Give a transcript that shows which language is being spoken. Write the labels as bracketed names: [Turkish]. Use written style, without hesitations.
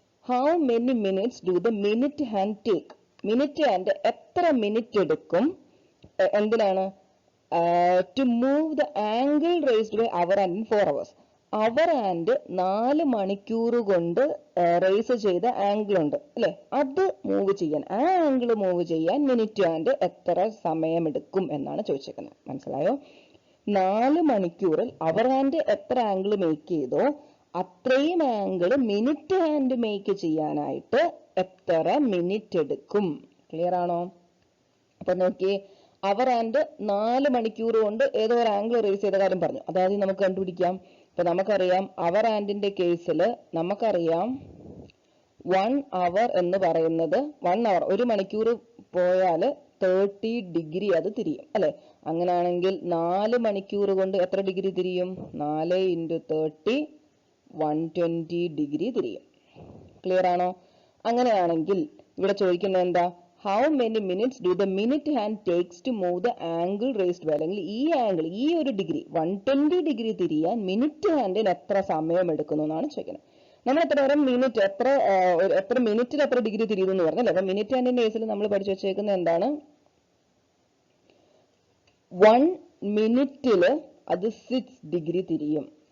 [English] How many minutes do the minute hand take? [Malayalam] Minute hand എത്ര minute എടുക്കും എന്തിനാണ്? [English] To move the angle raised by hour hand in 4 hours. [Malayalam] Hour and 4 മണിക്കൂർ കൊണ്ട് raise ചെയ്ത angle ഉണ്ട് അല്ലെ? അത് മൂവ് ചെയ്യാൻ, ആ ആംഗിൾ മൂവ് ചെയ്യാൻ മിനിറ്റ് ഹാൻഡ് എത്ര സമയം എടുക്കും എന്നാണ് ചോദിച്ചേക്കുന്നത്. മനസ്സിലായോ? 4 മണിക്കൂറിൽ അവർ ഹാൻഡ് എത്ര ആംഗിൾ മേക്ക് ചെയ്തോ അത്രയും ആംഗിൾ മിനിറ്റ് ഹാൻഡ് മേക്ക് ചെയ്യാനായിട്ട് എത്ര മിനിറ്റ് എടുക്കും? ക്ലിയർ ആണോ? അപ്പൊ നോക്കിയേ, അവർ ആൻഡ് 4 മണിക്കൂർ കൊണ്ട് ഏതോ ഒരു ആംഗിൾ റേസ് ചെയ്ത കാര്യം പറഞ്ഞു. അതായത് നമുക്ക് കണ്ടുപിടിക്കാം. അപ്പൊ നമുക്കറിയാം അവർ ആൻഡിന്റെ കേസിൽ നമുക്കറിയാം 1 അവർ എന്ന് പറയുന്നത് 1 അവർ 1 മണിക്കൂർ പോയാൽ 30 ഡിഗ്രി അത് തിരിയും അല്ലെ? അങ്ങനെയാണെങ്കിൽ 4 മണിക്കൂർ കൊണ്ട് എത്ര ഡിഗ്രി തിരിയും? 4 × 30 120 ഡിഗ്രി തിരിയും. ക്ലിയർ ആണോ? അങ്ങനെയാണെങ്കിൽ ഇവിടെ ചോദിക്കുന്നത് എന്താ? [English] How many minutes do the minute hand takes to move the angle raised by? [Malayalam] അല്ലെങ്കിൽ ഈ ആംഗിൾ, ഈ ഒരു ഡിഗ്രി 120 ഡിഗ്രി തിരിയാൻ മിനിറ്റ് ഹാൻഡിന് എത്ര സമയം എടുക്കുന്നു എന്നാണ് ചോദിക്കുന്നത്. നമ്മൾ എത്ര നേരം മിനിറ്റ് എത്ര മിനിറ്റിൽ എത്ര ഡിഗ്രി തിരിയുന്നു എന്ന് പറഞ്ഞല്ലേ? അപ്പൊ മിനിറ്റ് ഹാൻഡിന്റെ കേസിൽ നമ്മൾ പഠിച്ചു വെച്ചേക്കുന്നത് എന്താണ്? 1 മിനിറ്റില് അത് 6 ഡിഗ്രി തിരിയും.